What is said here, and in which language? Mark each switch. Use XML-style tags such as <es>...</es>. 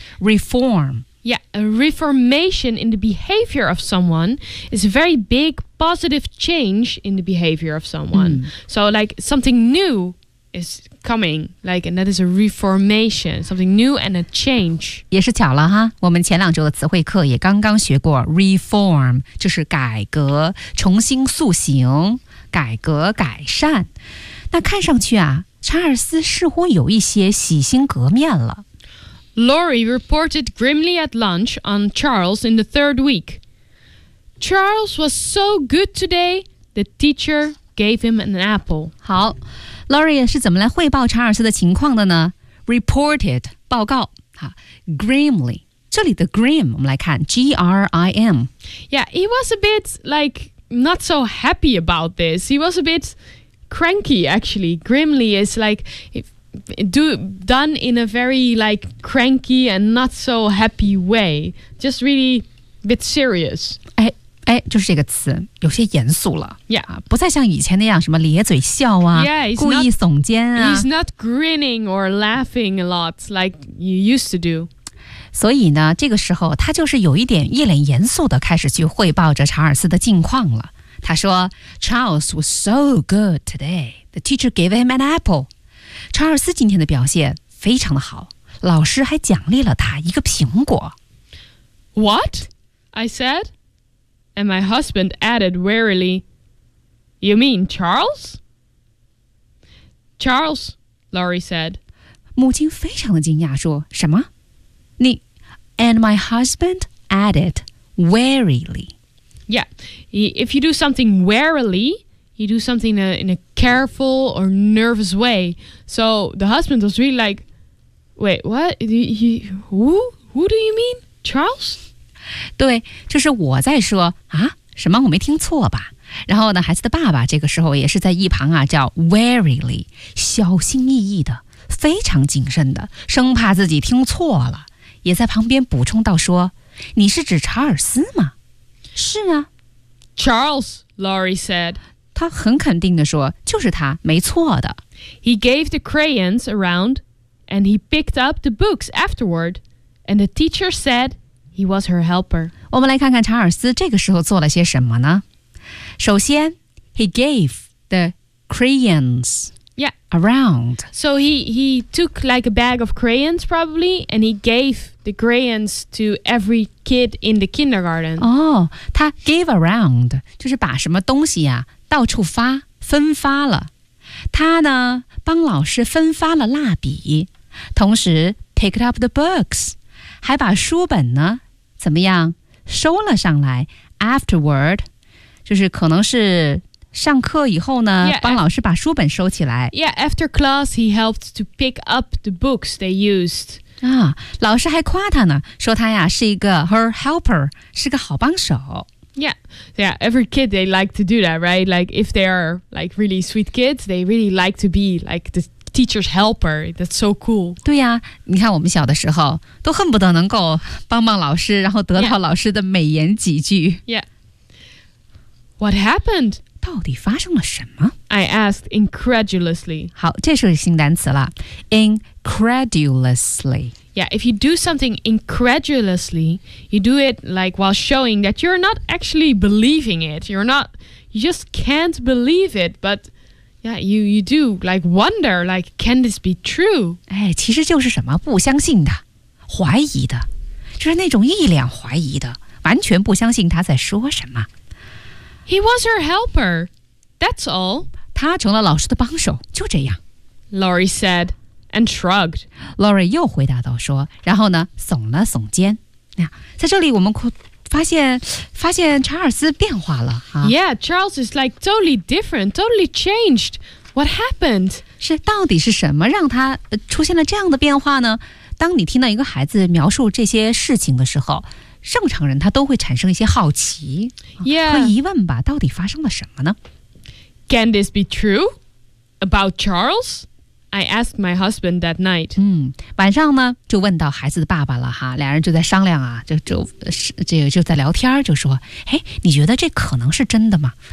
<en>Reform. Yeah, a reformation in the behavior of someone is a very big positive change in the behavior of someone.、Mm. So, like something new. Is coming, like, and that is a reformation, something new and a change.</en> <zh>也是巧了哈，我们前两周的词汇课也刚刚学过 reform, 就是改革、重新塑形、改革、改善。那看上去啊，查尔斯似乎有一些洗心革面了。</zh> <en>Laurie reported grimly at lunch on Charles in the third week. Charles was so good today, the teacher gave him an apple.</en> <zh>好。 Laurie 是怎么来汇报查尔斯的情况的呢 ？Reported 报告，好 ，grimly 这里的 grim 我们来看 ，grim。</zh> <en>Yeah, he was a bit like not so happy about this. He was a bit cranky actually. Grimly is like done in a very like cranky and not so happy way. Just really bit serious.</en> <zh>哎，就是这个词，有些严肃了。</zh> <en>Yeah,</en> <zh>不再像以前那样什么咧嘴笑啊，</zh> <en>yeah,</en> <zh>故意耸肩啊。</zh> <en>He's not grinning or laughing a lot like you used to do.</en> <zh>所以呢，这个时候他就是有一点一脸严肃的开始去汇报着查尔斯的近况了。他说</zh> <en>，Charles was so good today. The teacher gave him an apple.</en> <zh>查尔斯今天的表现非常的好，老师还奖励了他一个苹果。</zh> <en>What? I said. And my husband added wearily, "You mean Charles?" Charles, Laurie said.</en> <zh>母亲非常的惊讶，说什么？你</zh> <en>？And my husband added wearily. Yeah, if you do something wearily, you do something in a careful or nervous way. So the husband was really like, "Wait, what? Who do you mean, Charles?"</en> <zh>对，就是我在说啊，什么我没听错吧？然后呢，孩子的爸爸这个时候也是在一旁啊，叫 warily， 小心翼翼的，非常谨慎的，生怕自己听错了，也在旁边补充到说，你是指查尔斯吗？是啊。</zh> <en>Charles, Laurie said.</en> <zh>他很肯定地说，就是他，没错的。</zh> <en>He gave the crayons around, and he picked up the books afterward, and the teacher said he was her helper.</en> <zh>我们来看看查尔斯这个时候做了些什么呢？首先</zh> <en>,he gave the crayons. Yeah. Around. So he took like a bag of crayons probably, and he gave the crayons to every kid in the kindergarten.</en> <zh>Oh, 他</zh> <en>gave around,</en> <zh>就是把什么东西啊到处发分发了。他呢帮老师分发了蜡笔，同时</zh> <en>picked up the books,</en> <zh>还把书本呢怎么样收了上来</zh> <en>afterward,</en> <zh>就是可能是上课以后呢</zh> <en>yeah,</en> <zh>帮老师把书本收起来。</zh> <en>Yeah, after class, he helped to pick up the books they used.</en> <zh>啊，老师还夸他呢，说他呀是一个</zh> <en>her helper,</en> <zh>是个好帮手。</zh> <en>Yeah, yeah, every kid, they like to do that, right? Like, if they are, like, really sweet kids, they really like to be, like, the teacher's helper. That's so cool.</en> <zh>对呀，你看我们小的时候，都恨不得能够帮帮老师，然后得到老师的美言几句。</zh> <en>Yeah. What happened?</en> <zh>到底发生了什么?</zh> <en>I asked incredulously.</en> <zh>好,这是新单词了。Incredulously.</zh> <en>Yeah, if you do something incredulously, you do it like while showing that you're not actually believing it. You're not, you just can't believe it, but yeah, you do like wonder, like, can this be true?</en> <zh>哎,其实就是什么,不相信的,怀疑的,就是那种一脸怀疑的,完全不相信他在说什么。</zh> <en>He was her helper. That's all.</en> <zh>他成了老师的帮手，就这样。</zh> <en>Laurie said and shrugged.</en> <zh>Laurie 又回答道说，然后呢，耸了耸肩。在这里我们发现查尔斯变化了。</zh> <en>Yeah, Charles is like totally different, totally changed. What happened?</en> <zh>是到底是什么让他出现了这样的变化呢？当你听到一个孩子描述这些事情的时候，正常人他都会产生一些好奇、</zh> <en>yeah.</en> <zh>和疑问吧，到底发生了什么呢？</zh> <en>Can this be true? About Charles? I asked my husband that night.</en> <zh>晚上呢就问到孩子的爸爸了哈，两人就在商量啊，就在聊天，就说，哎，你觉得这可能是真的吗？</zh>